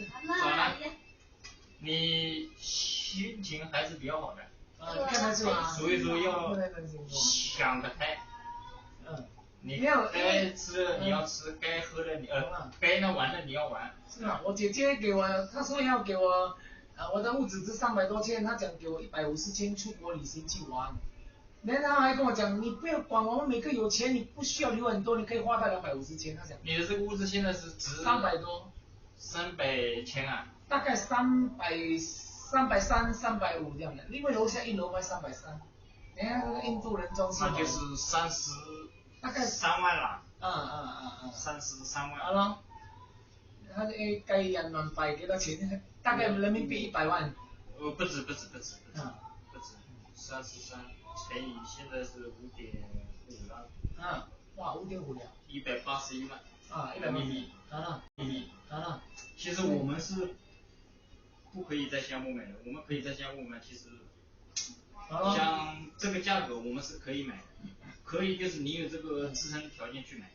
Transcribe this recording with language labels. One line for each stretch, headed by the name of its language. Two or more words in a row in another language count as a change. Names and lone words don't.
Chinese: 早了，你心情還是比較好的。看得出來。所以說要想得開。你該吃的你要吃，該喝的該玩的你要玩。是啊，我姐姐給我，她說要給我，我的屋子值300多千，她講給我150千出國旅行去玩。然後還跟我講，你不要管我們每個有錢，你不需要留很多，你可以花到250千。他講。你的這個屋子現在是值 300多。 300千啊？大概330、350這樣的，因為樓下1樓賣330。你看那個印度人裝修。那就是大概 3萬了。 33萬。好了。他計人民幣幾多錢？大概人民幣100 萬。不止。不止33乘以現在是5.5了。哇，5.5了。 181萬。 180。秘密。好了。其实我们是不可以在新加坡买的，我们可以在新加坡买，其实像这个价格我们是可以买的，可以就是你有这个自身条件去买。